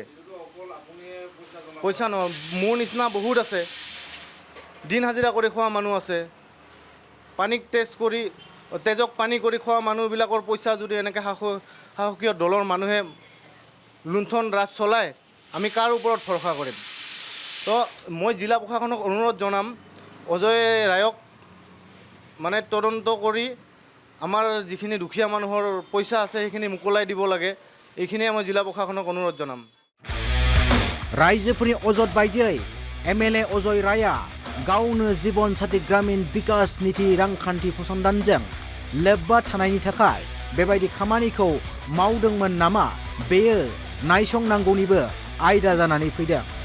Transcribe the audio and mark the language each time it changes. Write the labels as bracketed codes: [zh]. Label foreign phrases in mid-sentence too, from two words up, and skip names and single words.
[as] পইচা নহয়, মোৰ নিচিনা বহুত আছে, দিন হাজিৰা কৰি খোৱা মানুহ আছে, পানীক তেজক পানী কৰি খোৱা মানুহবিলাকৰ পইচা যদি এনেকৈ শাসকীয় দলৰ মানুহে লুণ্ঠন ৰাজ চলায় আমি কাৰ ওপৰত ভৰসা কৰিম? তো মই জিলা প্ৰশাসনক অনুৰোধ জনাম অজয় ৰায়ক মানে তদন্ত কৰি আমাৰ যিখিনি দুখীয়া মানুহৰ পইচা আছে সেইখিনি মোকলাই দিব লাগে। এইখিনিয়ে মই জিলা প্ৰশাসনক অনুৰোধ জনাম। [brx] रायजोफोरनि अजद बायदियै MLA अजय रायआ गावनो जीवन साथी ग्रामीण विकास नीति रांखान्थि फसंथानजों लोब्बा थानायनि थाखाय बेबायदि खामानिखौ मावदोंमोन नामा? बेयो नायसंनांगौनिबो आयदा जानानै फैदों।